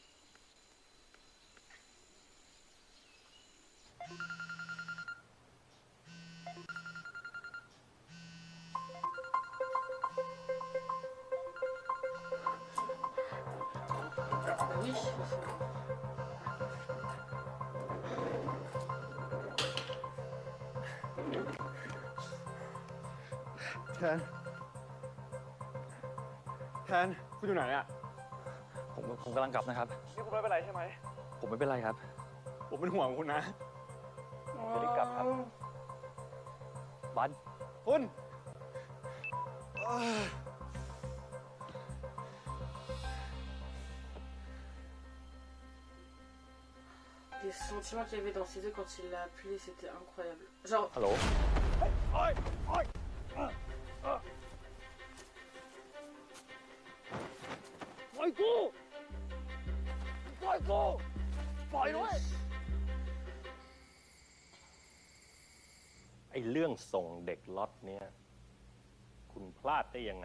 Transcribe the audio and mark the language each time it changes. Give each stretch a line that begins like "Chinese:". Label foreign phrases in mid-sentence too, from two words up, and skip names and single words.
French: Bah oui.
Thai: แทน แทน คุณอยู่ไหนอะ ผมกำลังกลับนะครับ นี่คุณไม่เป็นไรใช่ไหม ผมไม่เป็นไรครับ ผมเป็นห่วงคุณนะ ไม่ได้กลับครับ บัน คุณ
French: Les sentiments qu'il y avait dans ses yeux quand il l'a appelé, c'était incroyable. Genre,
Thai: ฮัลโหล ปล่อยกูปล่อยกูปล่อยด้วย ไอ้เรื่องส่งเด็กล็อตเนี้ยคุณพลาดได้ยังไง